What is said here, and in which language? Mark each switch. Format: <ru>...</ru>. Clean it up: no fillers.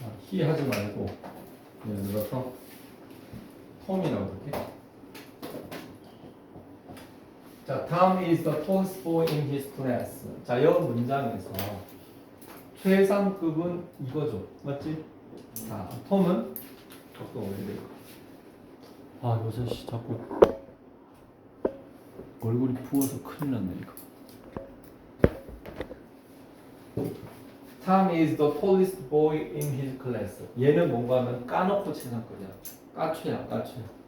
<ko>히 하지 말고 예를 들어서 톰이라고 볼게.</ko> <en>자, Tom is the tallest boy in his class.</en> <ko>자, 이 문장에서 최상급은 이거죠, 맞지? 자, 톰은 또 올리고. 아 요새 씨 자꾸 얼굴이 부어서 큰일 났네 이거.</ko> <en>Tom is the tallest boy in his class.</en> <ko>얘는 뭔가 하면 까놓고 최상급이야. 까추야, 까추야.</ko>